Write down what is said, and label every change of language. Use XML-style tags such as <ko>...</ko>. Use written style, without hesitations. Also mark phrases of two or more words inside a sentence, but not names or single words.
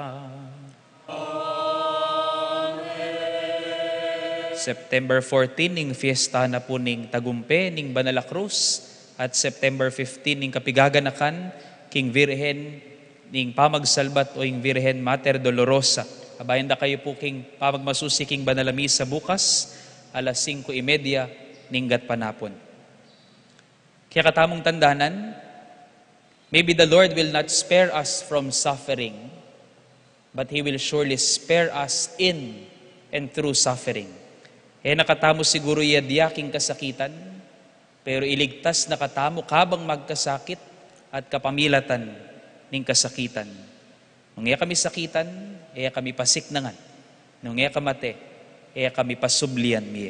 <pam>September 14 ning fiesta na po ning Tagumpe ning Banala Cruz at September 15 ning kapigaganakan king Virhen ning Pamagsalbat o ing Virhen Mater Dolorosa. Abayan da kayo po king pamagmasusi king Banala Misa bukas alas 5:30 ning gatpanapon. Kaya katamong tandanan,</pam> <en>maybe the Lord will not spare us from suffering, but He will surely spare us in and through suffering.</en> <pam>Nakatamo siguro yadyaking kasakitan, pero iligtas nakatamo kabang magkasakit at kapamilatan ning kasakitan. Nung kami sakitan, kami pasiknangan. Nung kamate, kami pasublian miye.</pam>